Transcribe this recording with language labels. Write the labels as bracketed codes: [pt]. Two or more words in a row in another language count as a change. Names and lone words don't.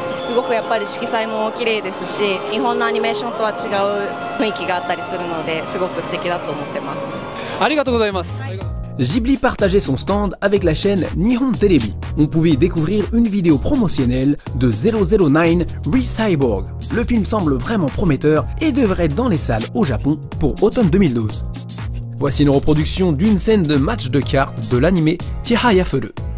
[ja] すごくやっぱり色彩も綺麗ですし、日本のアニメーションとは違う雰囲気があったりするので、すごく素敵だと思ってます。ありがとうございます。 [fr] Ghibli partageait son stand avec la chaîne Nihon Telebi. On pouvait y découvrir une vidéo promotionnelle de 009 Re-Cyborg. Le film semble vraiment prometteur et devrait être dans les salles au Japon pour automne 2012. Voici une reproduction d'une scène de match de cartes de l'anime Chihaya Furu.